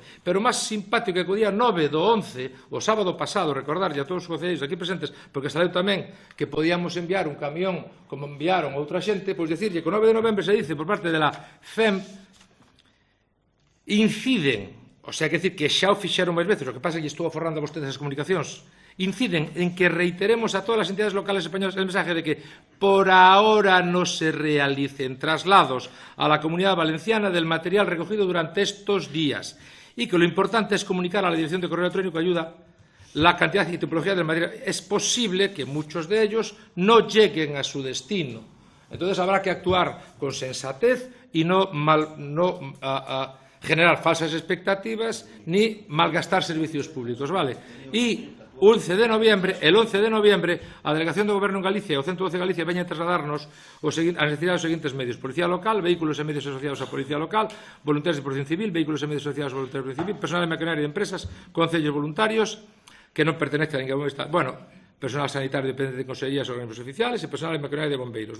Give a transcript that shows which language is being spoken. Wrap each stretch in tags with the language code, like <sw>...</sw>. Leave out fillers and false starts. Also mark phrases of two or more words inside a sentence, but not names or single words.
<gl>Pero máis simpático é que o día 9 do 11, o sábado pasado, recordarlle a todos os concelleiros aquí presentes, porque saleu tamén que podíamos enviar un camión como enviaron outra xente, pois dicirlle que o 9 de novembro</gl> <es>se dice por parte de la FEM inciden, o sea, que decir que</es> <gl>xa o fixeron máis veces, o que pasa é que estou aforrando a vostedes as comunicacións,</gl> <es>inciden en que reiteremos a todas las entidades locales españolas el mensaje de que por ahora no se realicen traslados a la Comunidad Valenciana del material recogido durante estos días y que lo importante es comunicar a la Dirección de Correo Electrónico Ayuda la cantidad y tipología del material. Es posible que muchos de ellos no lleguen a su destino. Entonces habrá que actuar con sensatez y no generar falsas expectativas ni malgastar servicios públicos, vale? Y el 11 de noviembre,</es> <gl>a Delegación do Goberno en Galicia e o 112 de Galicia veñen trasladarnos as necesidades dos seguintes medios: Policía Local, vehículos e medios asociados á Policía Local, voluntarios de Protección Civil, vehículos e medios asociados á Voluntarios de Protección Civil, personal de maquinaria de empresas, concellos voluntarios que non pertenecen a ningún estado, personal sanitario dependente de consellerías e organismos oficiales e personal de maquinaria de bombeiros.</gl>